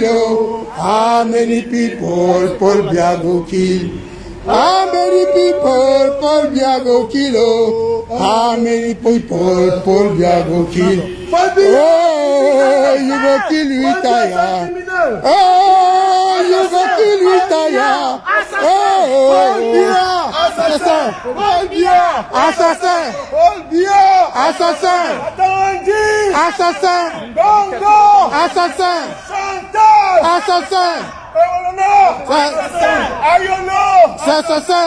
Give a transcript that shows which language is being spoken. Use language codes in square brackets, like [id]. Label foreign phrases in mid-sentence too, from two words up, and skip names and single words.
[pcm] How many people Paul Biago kill? How many people Paul Biago kill? How many people Paul Biago kill? Oh, you go kill retire. Oh, you go kill retire. Oh, assassin. Assassin. Assassin. Assassin. Assassin. [fr] Assassin. C'est assassin.